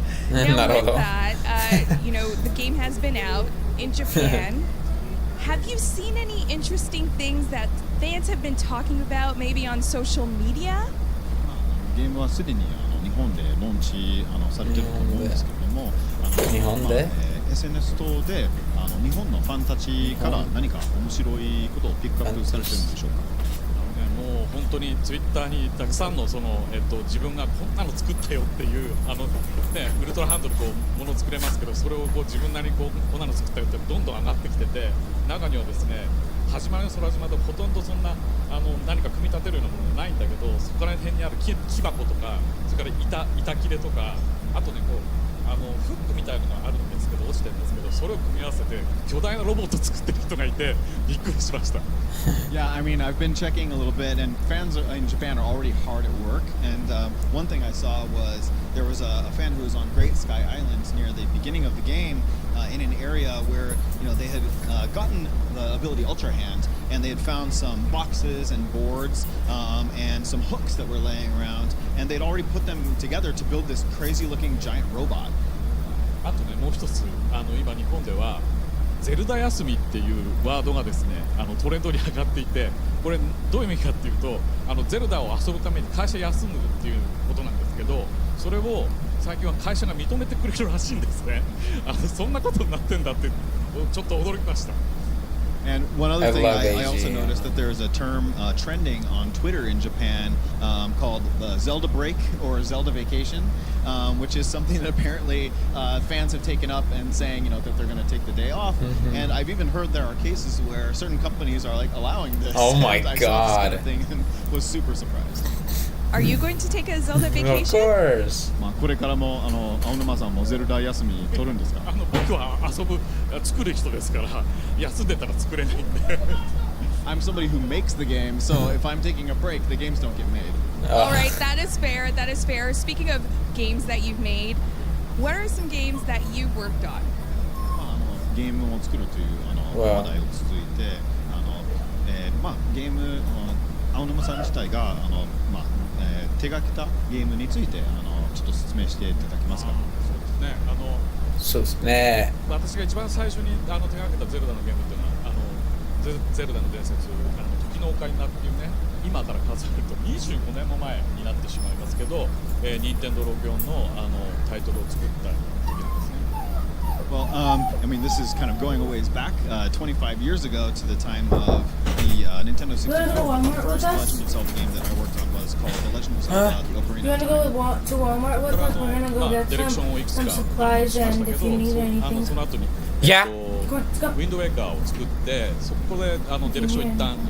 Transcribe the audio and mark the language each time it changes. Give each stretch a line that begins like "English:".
English: Now with that, you know, the game has been out in Japan. Have you seen any interesting things that fans have been talking about, maybe on social media?
Japanese: ゲームはすでに日本でローンチされてると思うんですけれども、日本で SNS 等で日本のファンたちから何か面白いことをピックアップされてるんでしょうか。もう本当にツイッターにたくさんの自分がこんなの作ったよっていうウルトラハンドルものを作れますけど、それを自分なりにこんなの作ったよってどんどん上がってきてて、中にはですね始まりの空島でほとんどそんな何か組み立てるようなものないんだけど、そこら辺にある木箱とか、それから板切れとか、あとねフックみたいなのがあるんですけど、落ちてるんですけど、それを組み合わせて巨大なロボット作ってる人がいてびっくりしました。
English: Yeah, I mean, I've been checking a little bit, and fans in Japan are already hard at work. And one thing I saw was there was a fan who was on Great Sky Islands near the beginning of the game, in an area where they had gotten the ability Ultra Hand, and they had found some boxes and boards and some hooks that were laying around, and they'd already put them together to build this crazy-looking giant robot.
Japanese: あとね、もう一つ今日本ではゼルダ休みっていうワードがですねトレンドに上がっていて、これどういう意味かっていうとゼルダを遊ぶために会社休むっていうことなんですけど、それを最近は会社が認めてくれるらしいんですね。そんなことになってんだってちょっと驚きました。
English: And one other thing, I also noticed that there's a term trending on Twitter in Japan called the Zelda break or Zelda vacation, which is something that apparently fans have taken up and saying, that they're going to take the day off. And I've even heard there are cases where certain companies are like allowing this. Oh my I saw this God! kind of thing and was super surprised. Are you going to take a Zelda vacation? Of course.
Japanese: これからも青沼さんもゼルダ休み取るんですか？僕は作る人ですから休んでたら作れないんで。
English: I'm somebody who makes the game, so if I'm taking a break, the games don't get made. All right, that is fair. That is fair. Speaking of games that you've made, what are some games that you've worked on?
Japanese: ゲームを作るという話題を続いてゲーム青沼さん自体が手がけたゲームについてちょっと説明していただけますか。そうですね。私が一番最初に手がけたゼルダのゲームっていうのはゼルダの伝説時のオカリナっていうね、今から数えると25年も前になってしまいますけど、任天堂64のタイトルを作った時なんですね。
English: Well, I mean, this is kind of going a ways back, 25 years ago to the time of the Nintendo 64. The first Legend of Zelda game that I worked on was called The Legend of Zelda: The Ocarina You want of to Time. go to Walmart with us? We're gonna go get some supplies, and if you need anything.
Japanese: その後に
English: Yeah.
Japanese: ウィンドウェーカーを作って、そこでディレクション一旦